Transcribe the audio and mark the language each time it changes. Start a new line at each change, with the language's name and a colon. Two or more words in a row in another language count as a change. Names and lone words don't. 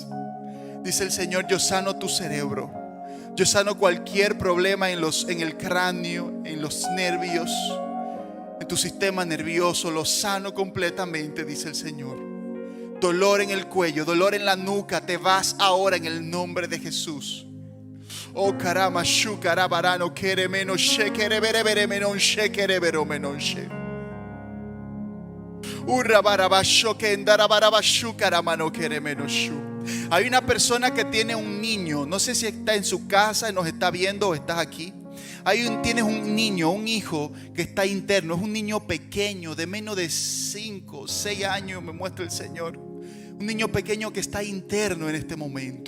Spanish: Dice el Señor: yo sano tu cerebro. Yo sano cualquier problema en el cráneo, en los nervios, en tu sistema nervioso. Lo sano completamente, dice el Señor. Dolor en el cuello, dolor en la nuca, te vas ahora en el nombre de Jesús. Oh, carama, shu, carabarano, kere menos she, kere bere bere menon she, kere bero menon she. Urra barabasho, que endarabarabashu, caramano, kere menos shu. Hay una persona que tiene un niño, no sé si está en su casa y nos está viendo o estás aquí. Tienes un niño, un hijo que está interno, es un niño pequeño de menos de 5, 6 años, me muestra el Señor. Un niño pequeño que está interno en este momento.